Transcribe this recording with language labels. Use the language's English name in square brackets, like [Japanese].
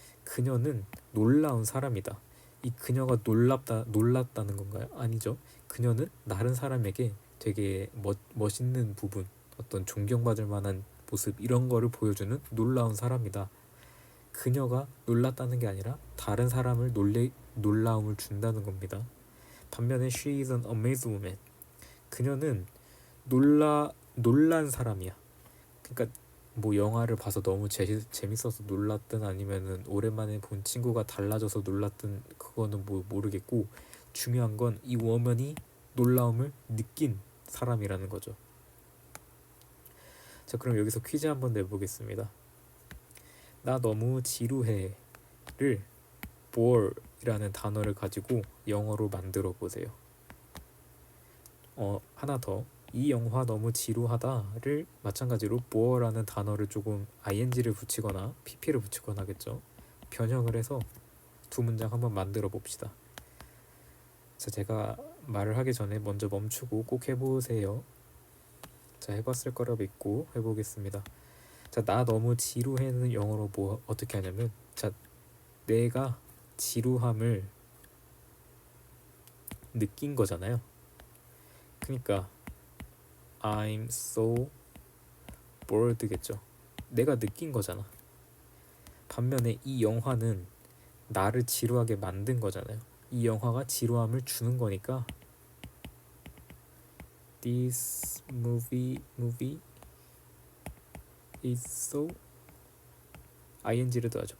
[Korean] 그녀는 놀라운 사람이다. 이 그녀가 놀랐다는 건가요? 아니죠. 그녀는 다른 사람에게 되게 멋있는 부분, 어떤 존경받을 만한 모습 이런 거를 보여주는 놀라운 사람이다. 그녀가 놀랐다는 게 아니라 다른 사람을 놀라움을 준다는 겁니다. 반면에 [English] she is an amazed woman. [Korean] 그녀는 놀란 사람이야. 그러니까 뭐 영화를 봐서 너무 재밌어서 놀랐든 아니면은 오랜만에 본 친구가 달라져서 놀랐든 그거는 뭐 모르겠고 중요한 건 이 woman이 놀라움을 느낀 사람이라는 거죠. 자, 그럼 여기서 퀴즈 한번 내보겠습니다. 나 너무 지루해를 bore이라는 단어를 가지고 영어로 만들어 보세요. 하나 더. 이 영화 너무 지루하다를 마찬가지로 bore라는 단어를 조금 ing를 붙이거나 pp를 붙이거나 하겠죠. 변형을 해서 두 문장 한번 만들어 봅시다. 자, 제가 말을 하기 전에 먼저 멈추고 꼭 해보세요. 자, 해봤을 거라 믿고 해보겠습니다. 자, 나 너무 지루해는 영어로 뭐 어떻게 하냐면, 자, 내가 지루함을 느낀 거잖아요. 그러니까 [English] I'm so bored겠죠. [Korean] 내가 느낀 거잖아. 반면에 이 영화는 나를 지루하게 만든 거잖아요. [English] 이 영화가 지루함을 주는 거니까 This movie is so ing를 [Korean] 넣어야죠.